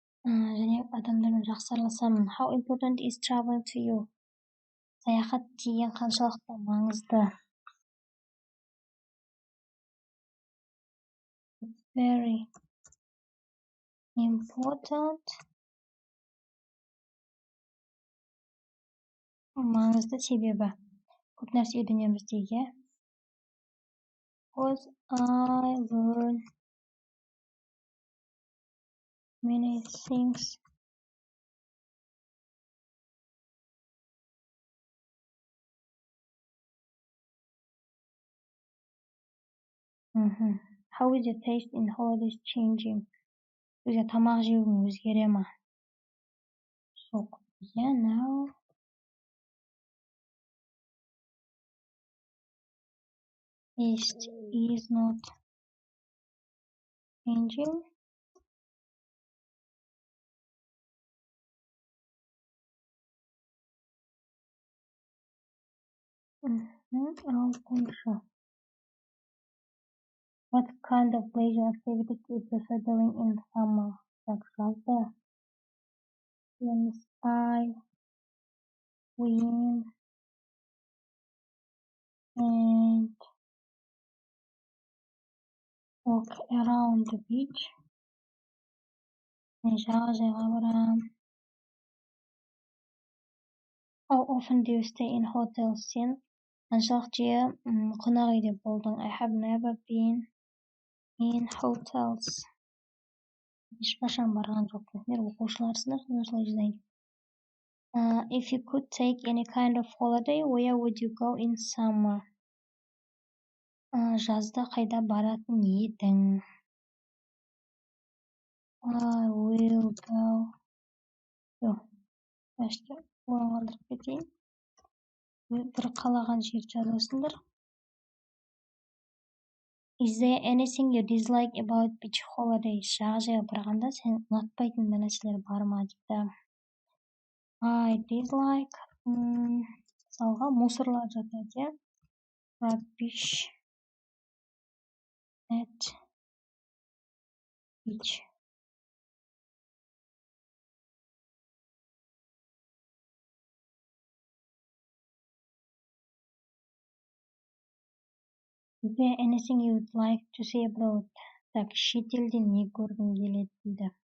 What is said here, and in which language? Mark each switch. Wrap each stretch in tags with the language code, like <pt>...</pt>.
<kk>Және адамдармен жақсы араласамын.</kk> <en>How important is traveling to you?</en> <kk>Саяхат деген қаншалықты маңызды?</kk> <en>Very important.</en> <kk>Маңызды себебі көп нәрсе үйренеміз деге.</kk> <en>Because I learn many things. How is your taste in holidays changing?</en> <kk>Өзге тамақ жеуің өзгере ма? Жоқ.</kk> <en>Yeah, now. Taste is not changing.</en> <kk>Алтыншы.</kk> <en>What kind of leisure activities do you prefer doing in summer?</en> <kk>Так, жазды.</kk> <en>I swim and walk around the beach.</en> <kk>Жағажайға барам.</kk> <en>How often do you stay in hotels?</en> <kk>Сен қаншалық жиі қонақ үйде болдың?</kk> <en>I have never been in hotels.</en> <kk>Ешқашан барған жоқпын. Мен оқушыларсыңдар, осылай жазайын.</kk> <en>If you could take any kind of holiday, where would you go in summer?</en> <kk>Жазда қайда баратын едің?</kk> <en>I will go.</en> <kk>Жоқ, әшке орын қалдырып кетейін. Бір қалаған жерді жазасыңдар.</kk> <en>Is there anything you dislike about beach holidays?</en> <kk>Жағажайға барғанда сен ұнатпайтын бір нәрселер бар ма дейді.</kk> <en>I dislike</en> <kk>мысалға мусорлар жатады,</kk> <en>rubbish at beach. Is there anything you would like to see abroad?</en> <kk>Так, шетелден не көргің келеді дейді.</kk>